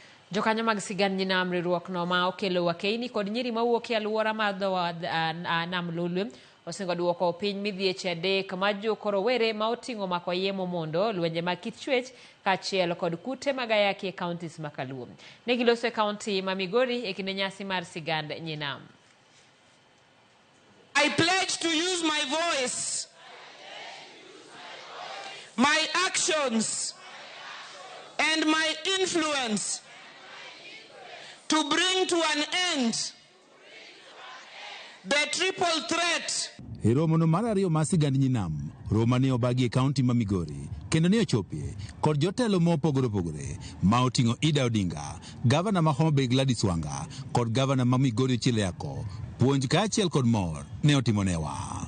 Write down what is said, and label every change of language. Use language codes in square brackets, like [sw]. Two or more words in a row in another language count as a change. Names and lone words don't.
[luo] Jokanyo mag sigand Nyinam riwruokno ma okelo wakeini kod nyiri mawuok e alwora mar Nam Lolwe osingo duoko piny midhieche adek ma jokorowere ma oting'o mako yemo mondo lwenje mag kit chwech kaachiel kod kute mag ayaki e kauntis ma Kaluo. Ne giloso e kaunti ma Migori e kinde nyasi mar sigand Nyinam. [en] I pledge to use my voice, my actions, and my influence to bring to an end the triple threat. [luo] E romono mar ariyo mar sigand Nyinam, Roma ne obagi e kaunti ma Migori, kendo ne ochopie kod jotelo mopogore opogore ma oting'o Ida Odinga, gavana ma Homa Bay Gladys Wanga kod gavana ma Migori Ochilo Ayacko. Puonj kaachiel kod mor ne otimonewa.